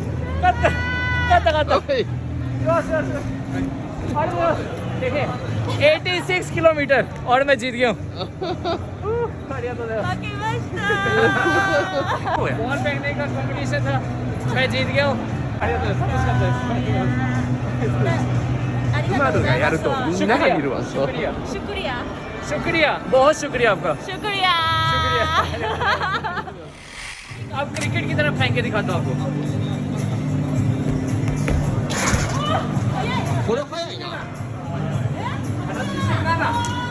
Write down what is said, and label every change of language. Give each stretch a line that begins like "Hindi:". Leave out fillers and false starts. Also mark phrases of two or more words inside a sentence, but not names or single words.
Japanese: はい。よしよし。ありがとうございます。
Hindi: देखिए 86 किलोमीटर और मैं जीत गया हूँ।
Japanese: ありがとうございます。負けました。
Hindi: बॉल फेंकने का कंपटीशन था, मैं जीत गया हूँ।
Japanese: ありがとうございます。楽しかったです。今のがやるとみんなが見るわ。そう。
Hindi: शुक्रिया शुक्रिया। शुक्रिया, बहुत शुक्रिया आपका। शुक्रिया। अब क्रिकेट की तरफ फेंक के दिखाता हूँ आपको।
Japanese: これ早いな。 87